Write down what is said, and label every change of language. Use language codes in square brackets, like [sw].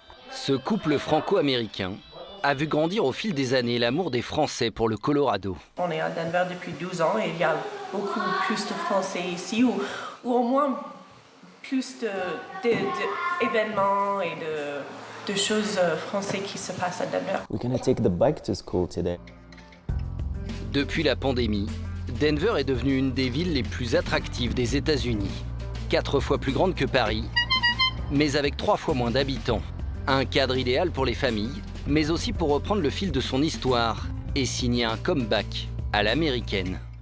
[fr] Ce couple franco-américain a vu grandir au fil des années l'amour des Français pour le Colorado. On est à Denver depuis 12 ans et il y a beaucoup plus de Français ici, ou au moins plus d'événements et de choses françaises qui se passent à Denver. [en] We're gonna take the bike to school today. [fr] Depuis la pandémie, Denver est devenue une des villes les plus attractives des États-Unis. 4 fois plus grande que Paris, mais avec 3 fois moins d'habitants. Un cadre idéal pour les familles, mais aussi pour reprendre le fil de son histoire et signer un comeback à l'américaine.